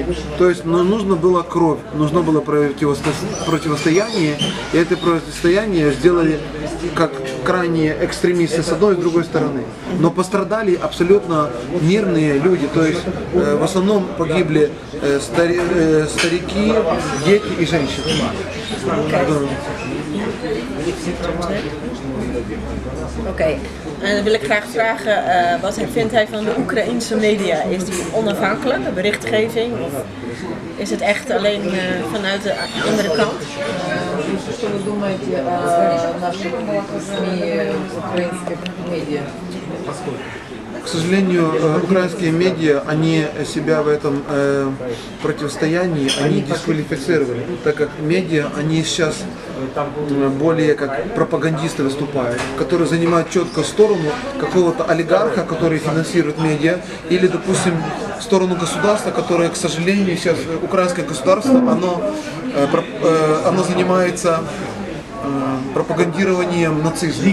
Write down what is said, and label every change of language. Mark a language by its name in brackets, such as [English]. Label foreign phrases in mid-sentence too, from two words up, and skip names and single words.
[Russian] То есть нужно было кровь, нужно было противостояние, и это противостояние сделали как крайние экстремисты с одной и с другой стороны. Но пострадали абсолютно мирные люди, то есть в основном погибли старики, дети и женщины. [Dutch] Oké, en dan wil ik graag vragen, wat vindt hij van de Oekraïense media? Is die onafhankelijk, de berichtgeving, of is het echt alleen vanuit de andere kant? [Russian] Что вы думаете о наших СМИ, украинских медиа? К сожалению, украинские медиа, они себя в этом противостоянии, они дисквалифицировали, так как медиа, они сейчас более как пропагандисты выступают, которые занимают четко сторону какого-то олигарха, который финансирует медиа, или, допустим, сторону государства, которое, к сожалению, сейчас украинское государство, оно занимается пропагандированием нацизма.